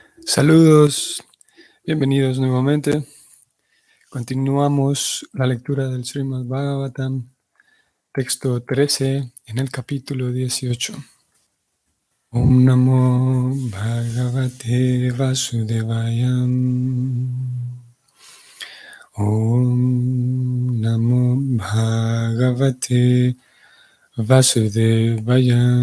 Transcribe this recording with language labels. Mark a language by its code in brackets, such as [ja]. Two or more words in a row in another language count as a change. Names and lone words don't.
[es] Saludos, bienvenidos nuevamente. Continuamos la lectura del Srimad Bhagavatam, texto 13, en el capítulo 18. [sa] ॐ नमो भगवते वासुदेवाय. ॐ नमो भगवते वासुदेवाय.